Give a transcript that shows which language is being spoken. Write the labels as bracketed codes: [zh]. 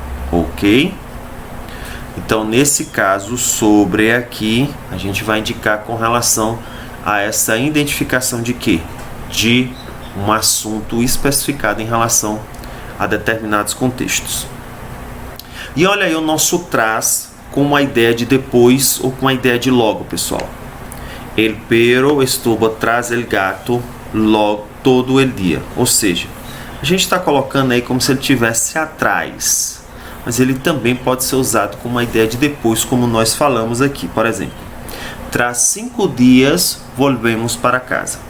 [pt] Ok? Então, nesse caso, sobre aqui, a gente vai indicar com relação a essa identificação de quê? De um assunto especificado em relação a determinados contextos. E olha aí o nosso tras com uma ideia de depois ou com uma ideia de logo, pessoal. [es] El perro estuvo tras el gato logo todo el dia. [pt] Ou seja, a gente está colocando aí como se ele estivesse atrás, mas ele também pode ser usado como uma ideia de depois, como nós falamos aqui. Por exemplo, [es] tras 5 dias volvemos para casa.